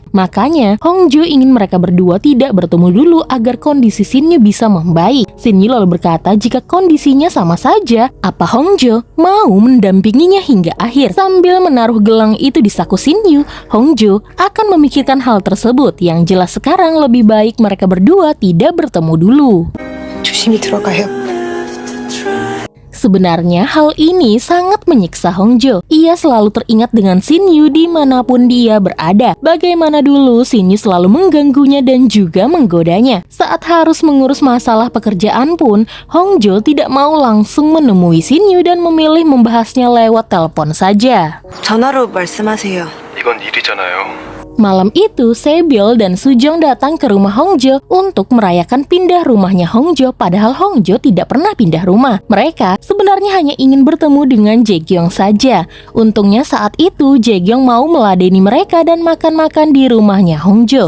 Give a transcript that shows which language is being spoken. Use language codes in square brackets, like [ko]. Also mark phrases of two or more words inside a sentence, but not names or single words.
[id] Makanya, Hongjo ingin mereka berdua tidak bertemu dulu agar kondisi Shinyu bisa membaik. Shinyu lalu berkata jika kondisinya sama saja, apa Hongjo mau mendampinginya hingga akhir. Sambil menaruh gelang itu di saku Shinyu, Hongjo akan memikirkan hal tersebut. Yang jelas sekarang lebih baik mereka berdua tidak bertemu dulu. [ko] 조심히 들어가요. [id] Sebenarnya hal ini sangat menyiksa Hongjo. Ia selalu teringat dengan Shinyu dimanapun dia berada. Bagaimana dulu Shinyu selalu mengganggunya dan juga menggodanya. Saat harus mengurus masalah pekerjaan pun, Hongjo tidak mau langsung menemui Shinyu dan memilih membahasnya lewat telepon saja. [ko] 전화로 말씀하세요. 이건 일이잖아요. [id] Malam itu, Sebyol dan Sujong datang ke rumah Hongjo untuk merayakan pindah rumahnya Hongjo, padahal Hongjo tidak pernah pindah rumah. Mereka sebenarnya hanya ingin bertemu dengan Jae-kyung saja. Untungnya saat itu, Jae-kyung mau meladeni mereka dan makan-makan di rumahnya Hongjo.